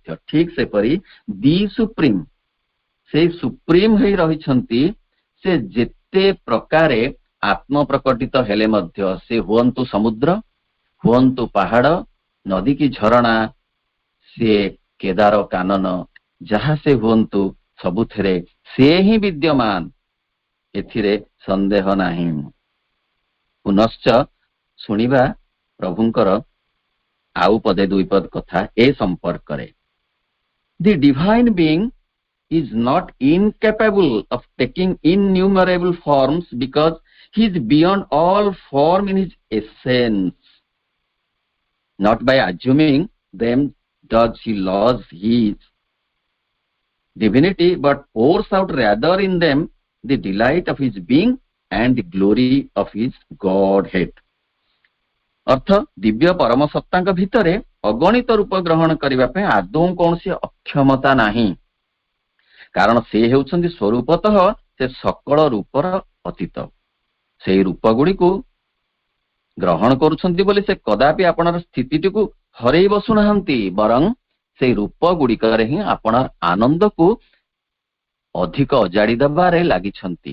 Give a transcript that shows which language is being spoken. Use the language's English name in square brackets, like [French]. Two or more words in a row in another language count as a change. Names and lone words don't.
[Odia] ଠିକ୍ ସେପରି [English] the Supreme, [Odia] ସେଇ ସୁପ୍ରିମ ହେଇ ରହିଛନ୍ତି, ସେ ଯେତେ ପ୍ରକାରେ ଆତ୍ମ ପ୍ରକଟିତ ହେଲେ ମଧ୍ୟ, ସେ ହୁଅନ୍ତୁ ସମୁଦ୍ର, ହୁଅନ୍ତୁ ପାହାଡ଼, ନଦୀ କି ଝରଣା, ସିଏ କେଦାର କାନନ, ଯାହା ସେ ହୁଅନ୍ତୁ, ସବୁଥିରେ ସେ ହିଁ ବିଦ୍ୟମାନ, ଏଥିରେ ସନ୍ଦେହ ନାହିଁ। ପୁନଶ୍ଚ ଶୁଣିବା ପ୍ରଭୁଙ୍କର ଆଉ ପଦେ ଦୁଇ ପଦ କଥା ଏ ସମ୍ପର୍କରେ। [English] The Divine Being is not incapable of taking innumerable forms because he is beyond all form in his essence. Not by assuming them does he lose his divinity, but pours out rather in them the delight of his being and the glory of his Godhead। [Odia] ଅର୍ଥ ଦିବ୍ୟ ପରମ ସତ୍ତାଙ୍କ ଭିତରେ ଅଗଣିତ ରୂପ ଗ୍ରହଣ କରିବା ପାଇଁ ଆଦୌ କୌଣସି ଅକ୍ଷମତା ନାହିଁ, କାରଣ ସେ ହେଉଛନ୍ତି ସ୍ୱରୂପତଃ ସେ ସକଳ ରୂପର ଅତୀତ। ସେହି ରୂପ ଗୁଡ଼ିକୁ ଗ୍ରହଣ କରୁଛନ୍ତି ବୋଲି ସେ କଦାପି ଆପଣାର ସ୍ଥିତିଟିକୁ ହରେଇ ବସୁନାହାନ୍ତି, ବରଂ ସେହି ରୂପ ଗୁଡ଼ିକରେ ହିଁ ଆପଣାର ଆନନ୍ଦକୁ ଅଧିକ ଅଜାଡ଼ି ଦେବାରେ ଲାଗିଛନ୍ତି।